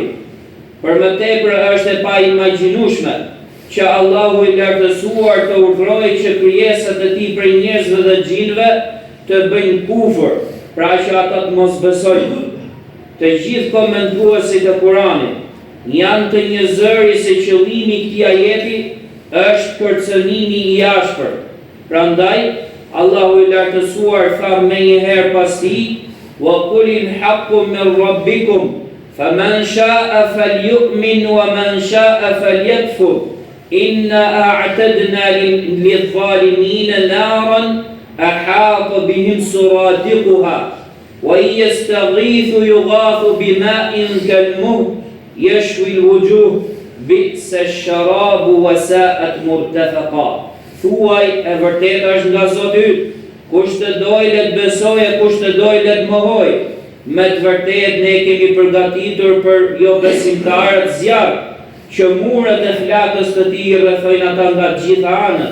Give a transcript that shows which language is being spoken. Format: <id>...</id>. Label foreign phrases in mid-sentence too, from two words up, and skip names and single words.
<sq>Për më tepër është e paimagjinueshme që Allahu i lartësuar të urdhërojë që krijesat e tij prej njerëzve dhe xhinëve të bëjnë kufër, pra që ata të mos besojnë. Të gjithë komentuesit e Kuranit janë të njëzëri se qëllimi i këtij ajeti është kërcënimi i ashpër. Prandaj Allahu i lartësuar tha më njëherë pas tij:</sq> <ar>"وقل الحق من ربكم فمن شاء فليؤمن ومن شاء فليكفر. إنا أعتدنا للظالمين نارا أحاط بهم سرادقها وإن يستغيثوا يغاثوا بماء كالمهل يشوي الوجوه بئس الشراب وساءت مرتفقا."</ar> <sq>Thuaj, e vërtet është nga Zoti yt, kush të dojë le të besojë, kush të dojë le të mohoj. Me të vërtet ne kemi përgatitur për jo besimtarët zjarr, që muret e flakës të tij rrethojnë ata nga gjitha anët.</sq>